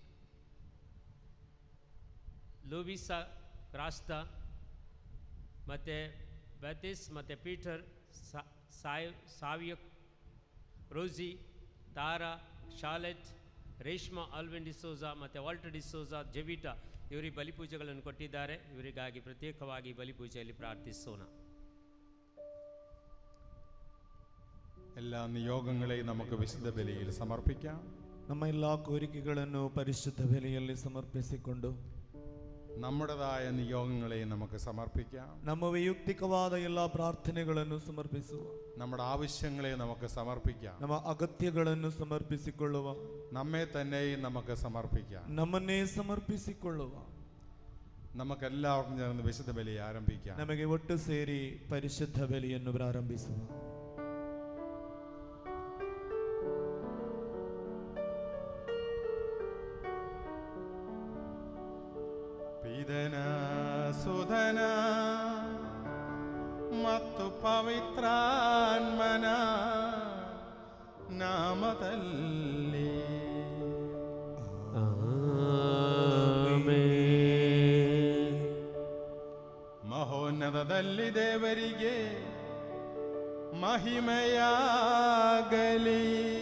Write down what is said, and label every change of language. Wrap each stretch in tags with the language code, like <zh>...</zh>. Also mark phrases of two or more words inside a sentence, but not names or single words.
<kn>ಲೂವಿಸಾ ರಾಸ್ತಾ ಮತ್ತು ಬೆತಿಸ್ ಮತ್ತು ಪೀಟರ್, ಸಾವಿಯ, ರೋಸಿ, ತಾರಾ, ಶಾಲೆಟ್, ರೇಷ್ಮಾ ಆಲ್ವಿನ್ ಡಿಸೋಜಾ ಮತ್ತು ವಾಲ್ಟರ್ ಡಿಸೋಜಾ, ಜೆವಿಟಾ ಇವರಿಗೆ ಬಲಿಪೂಜೆಗಳನ್ನು ಕೊಟ್ಟಿದ್ದಾರೆ. ಇವರಿಗಾಗಿ ಪ್ರತ್ಯೇಕವಾಗಿ ಬಲಿಪೂಜೆಯಲ್ಲಿ ಪ್ರಾರ್ಥಿಸೋಣ.</kn> <ml>എല്ലാ എല്ലാ നിയോഗങ്ങളെയും നമുക്ക് വിശുദ്ധ ബലിയിൽ സമർപ്പിക്കാം.</ml> <kn>ನಮ್ಮ ಎಲ್ಲ ಕೋರಿಕೆಗಳನ್ನು ಪರಿಶುದ್ಧ ಬಲಿಯಲ್ಲಿ ಸಮರ್ಪಿಸಿಕೊಂಡು</kn> <ml>നമ്മുടേതായ നിയോഗങ്ങളെയും നമുക്ക് സമർപ്പിക്കാം.</ml> <kn>ನಮ್ಮ ವೈಯಕ್ತಿಕವಾದ ಎಲ್ಲ ಪ್ರಾರ್ಥನೆಗಳನ್ನು ಸಮರ್ಪಿಸುವ,</kn> <ml>നമ്മുടെ ആവശ്യങ്ങളെ നമുക്ക് സമർപ്പിക്കാം.</ml> <kn>ನಮ್ಮ ಅಗತ್ಯಗಳನ್ನು ಸಮರ್ಪಿಸಿಕೊಳ್ಳುವ,</kn> <ml>നമ്മെ തന്നെയും നമുക്ക് സമർപ്പിക്കാം.</ml> <kn>ನಮ್ಮನ್ನೇ ಸಮರ್ಪಿಸಿಕೊಳ್ಳುವ.</kn> <ml>നമുക്കെല്ലാവർക്കും ചേർന്ന് വിശുദ്ധ ബലി ആരംഭിക്കാം.</ml> <kn>ನಮಗೆ ಒಟ್ಟು ಸೇರಿ ಪರಿಶುದ್ಧ ಬಲಿಯನ್ನು ಪ್ರಾರಂಭಿಸುವ. ಪಿತನ ಸುಧನ ಮತ್ತು ಪವಿತ್ರಾತ್ಮನ ನಾಮದಲ್ಲಿ ಮಹೋನ್ನತದಲ್ಲಿ ದೇವರಿಗೆ ಮಹಿಮೆಯಾಗಲಿ.</kn>